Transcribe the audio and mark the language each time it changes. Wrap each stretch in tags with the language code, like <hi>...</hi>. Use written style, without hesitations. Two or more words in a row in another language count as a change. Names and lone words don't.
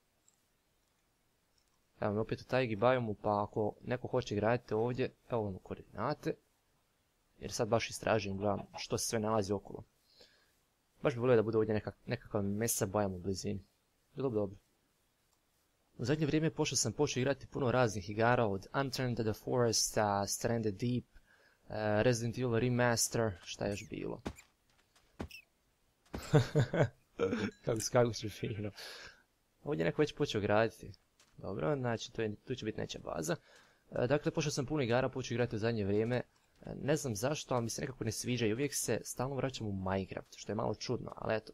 <bs>Evo mi opet u tajgi biomu, pa ako neko hoće graditi ovdje, evo vam koordinate. Jer sad baš istražujem, gledam što se sve nalazi okolo. Baš bi volio da bude ovdje nekakav mesa biom u blizini. Bilo bi dobro. U zadnje vrijeme sam počeo igrati puno raznih igara, od Unturned</bs> <en>to the</en> <bs>Forest, Stranded Deep, Resident Evil Remaster, šta je još bilo? Kako su fino. Ovdje neko već počeo graditi. Dobro, znači tu će biti nečija baza. Dakle, počeo sam puno igara, počeo igrati u zadnje vrijeme. Ne znam zašto, ali mi se nekako ne sviđa i uvijek se stalno vraćam u Minecraft, što je malo čudno, ali eto.</bs>